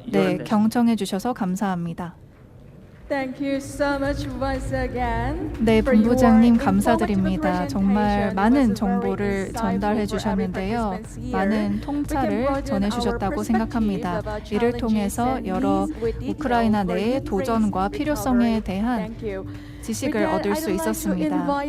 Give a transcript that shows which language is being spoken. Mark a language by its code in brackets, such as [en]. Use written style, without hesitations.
[ko] 네, 경청해 주셔서 감사합니다. [en] Thank you so much once again. [ko] 네, 본부장님 감사드립니다. 정말 많은 정보를 전달해 주셨는데요. 많은 통찰을 전해 주셨다고 생각합니다. 이를 통해서 여러 우크라이나 내의 도전과 필요성에 대한 지식을 얻을 수 있었습니다.